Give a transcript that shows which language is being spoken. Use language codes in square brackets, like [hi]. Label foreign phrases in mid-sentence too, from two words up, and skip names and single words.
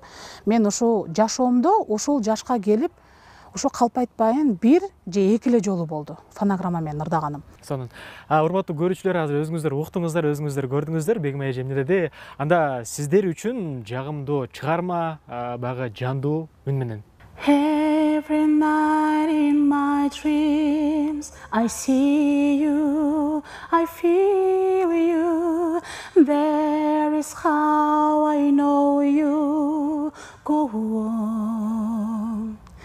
[ky] Мен ушул жашоомдо ушул жашка келип, ушу калпайтпайын бир же эки эле жолу болду фонограмма менен ырдаганым. Сонун. Урматтуу көрүүчүлөр, азыр өзүңүздөр уктуңуздар, өзүңүздөр көрдүңүздөр, Бегим эже эмне деди? Анда сиздер үчүн жагымдуу чыгарма, баягы жандуу үн менен. [en] Every night in my dreams I see you, I feel you. There is how I know you. Go on.